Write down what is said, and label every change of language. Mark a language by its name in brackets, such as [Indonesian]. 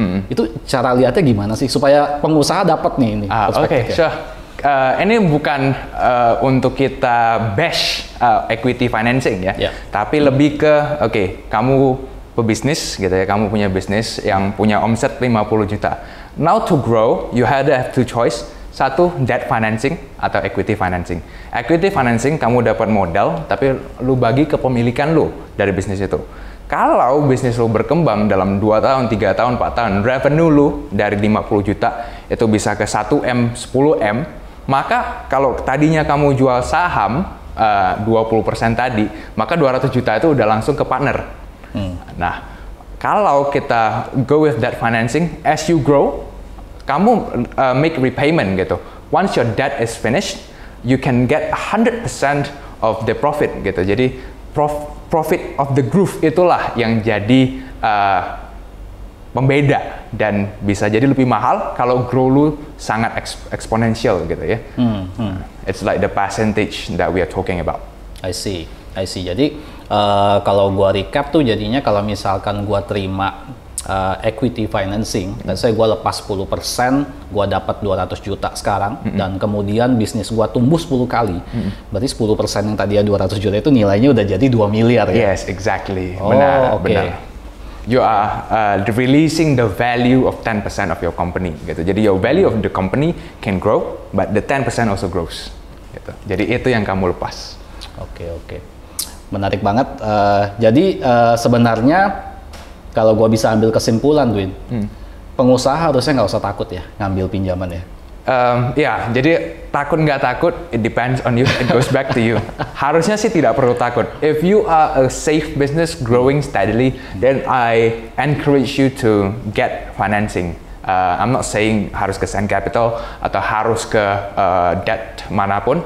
[Indonesian] Itu cara lihatnya gimana sih supaya pengusaha dapat nih ini perspektifnya? [English] Sure. [Indonesian] Ini bukan untuk kita [English] bash equity financing [Indonesian] ya, tapi lebih ke kamu pebisnis gitu ya, kamu punya bisnis yang punya omset 50 juta. [English] Now to grow, you have two choice. [Indonesian] Satu, debt financing atau equity financing. Equity financing, kamu dapat modal, tapi lu bagi kepemilikan lu dari bisnis itu. Kalau bisnis lu berkembang dalam 2 tahun, 3 tahun, 4 tahun, revenue lu dari 50 juta itu bisa ke 1M, 10M, maka kalau tadinya kamu jual saham 20% tadi, maka 200 juta itu udah langsung ke partner. Nah, kalau kita [English] go with debt financing, as you grow, kamu make repayment gitu. Once your debt is finished, you can get 100% of the profit gitu. [Indonesian] Jadi [English] profit of the growth [Indonesian] itulah yang jadi pembeda, dan bisa jadi lebih mahal kalau grow lu sangat eksponensial gitu ya. [English] It's like the percentage that we are talking about. I see. [Indonesian] Jadi kalau gua recap tuh jadinya kalau misalkan gua terima equity financing, saya gua lepas 10%, gua dapat 200 juta sekarang, dan kemudian bisnis gua tumbuh 10 kali. Berarti 10% yang tadinya 200 juta itu nilainya udah jadi 2 miliar ya? [English] Yes, exactly. [Indonesian] Benar. [English] You are releasing the value of 10% of your company gitu. Jadi your value of the company can grow, but the 10% also grows. [Indonesian] gitu. Jadi itu yang kamu lepas. Oke. Menarik banget. Jadi sebenarnya kalau gua bisa ambil kesimpulan, Dwin, pengusaha harusnya nggak usah takut ya ngambil pinjaman ya. Ya, jadi takut nggak takut, [English] it depends on you, it goes back to you. [Indonesian] Harusnya sih tidak perlu takut. [English] If you are a safe business growing steadily, then I encourage you to get financing. I'm not saying [Indonesian] harus ke Sand Capital atau harus ke debt manapun.